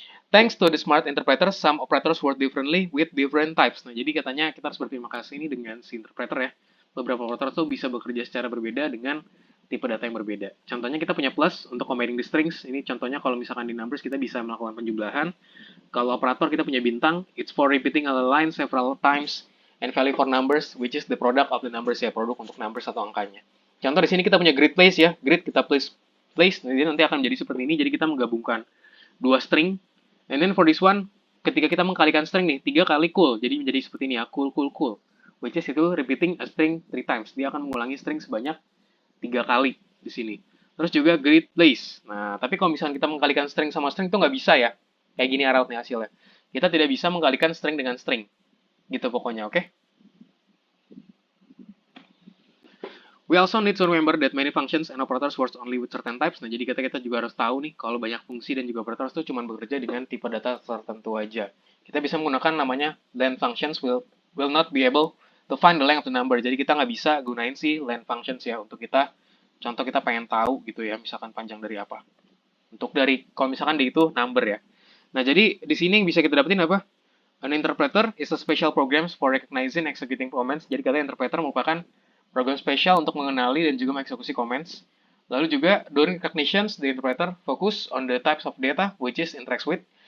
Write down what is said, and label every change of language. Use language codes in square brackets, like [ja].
[en] Thanks to the smart interpreter, some operators work differently with different types. [id] Nah, jadi katanya kita harus berterima kasih ini dengan si interpreter ya. Beberapa operator tuh bisa bekerja secara berbeda dengan tipe data yang berbeda. Contohnya kita punya plus untuk [en] combining the strings. [id] Ini contohnya kalau misalkan di numbers kita bisa melakukan penjumlahan. Kalau operator kita punya bintang, [en] it's for repeating a line several times and value for numbers, which is the product of the numbers ya, [id] produk untuk numbers atau angkanya. Contoh di sini kita punya grid place ya, grid kita place, jadi nanti akan menjadi seperti ini, jadi kita menggabungkan dua string, [en] and then for this one, [id] ketika kita mengkalikan string nih, 3 kali cool, jadi menjadi seperti ini ya, cool, which is itu [en] repeating a string 3 times, [id] dia akan mengulangi string sebanyak 3 kali di sini. Terus juga grid place, nah tapi kalau misalnya kita mengkalikan string sama string itu nggak bisa ya, kayak gini arrow nih hasilnya. Kita tidak bisa mengkalikan string dengan string, gitu pokoknya, oke? [en] We also need to remember that many functions and operators work only with certain types. [id] Nah, jadi kita juga harus tahu nih, kalau banyak fungsi dan juga operators itu cuma bekerja dengan tipe data tertentu aja. Kita bisa menggunakan namanya [en] len functions will not be able to find the length of the number. [id] Jadi kita nggak bisa gunain si len functions ya untuk kita, contoh kita pengen tahu gitu ya, misalkan panjang dari apa. Untuk dari, kalau misalkan di itu number ya. Nah, jadi di sini yang bisa kita dapetin apa? [en] An interpreter is a special program for recognizing and executing comments. [id] Jadi katanya interpreter merupakan program spesial untuk mengenali dan juga mengeksekusi comments. Lalu juga, [en] during recognitions, the interpreter focus on the types of data which is interacts with.